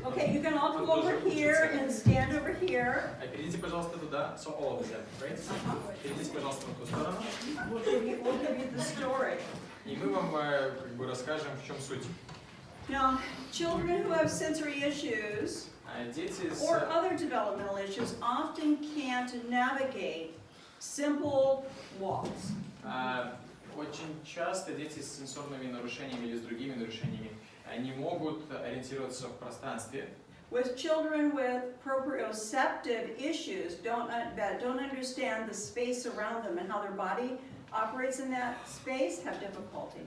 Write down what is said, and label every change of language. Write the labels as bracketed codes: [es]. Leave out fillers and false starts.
[en] Okay, you can all come over here and stand over here. [ru] Перейдите, пожалуйста, туда. [en] So all of them, right? [ru] Перейдите, пожалуйста, на ту сторону. [en] We'll give you the story. [ru] И мы вам как бы расскажем, в чем суть. [en] Now, children who have sensory issues [ru] Дети с... [en] or other developmental issues often can't navigate simple walks. [ru] Очень часто дети с сенсорными нарушениями или с другими нарушениями не могут ориентироваться в пространстве. [en] With children with proprioceptive issues that don't understand the space around them and how their body operates in that space have difficulty.